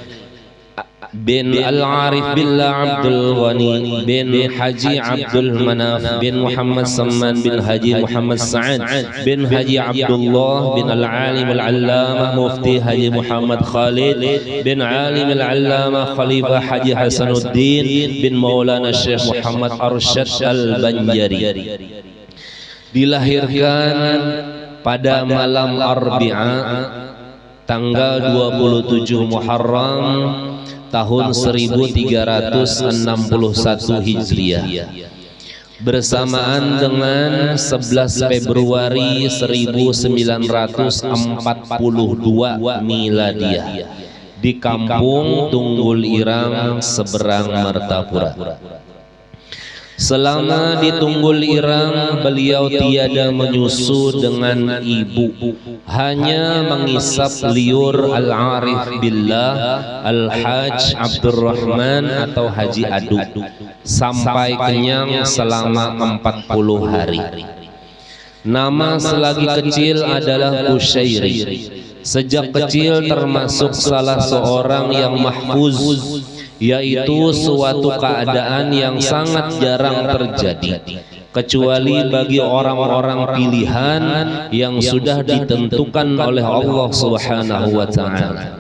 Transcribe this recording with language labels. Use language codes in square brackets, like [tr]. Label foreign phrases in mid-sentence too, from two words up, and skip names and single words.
[ar] بن العارف بالله عبد الغني بن حجي عبد المناف بن محمد سمان بن حجي محمد سعد بن حجي عبد الله بن العالم العلامة مفتي حجي محمد خالد بن عالم العلامة خليفة حجي حسن الدين بن مولانا الشيخ محمد أرشد البنجري. [id] Dilahirkan pada malam Arbi'a tanggal 27 Muharram tahun 1361 Hijriah bersamaan dengan 11 Februari 1942 Miladiah di Kampung Tunggul Irang, seberang Martapura. Selama di Tunggul Irang, beliau tiada menyusu dengan ibu, hanya mengisap liur Al-Arif Billah Al-Hajj Abdurrahman atau Haji Adu sampai kenyang selama 40 hari. Nama selagi kecil adalah Kusyairi. Sejak kecil termasuk salah seorang yang mahfuz, yaitu suatu keadaan yang sangat jarang terjadi kecuali bagi orang-orang pilihan yang sudah ditentukan oleh Allah [ar] سبحانه وتعالى.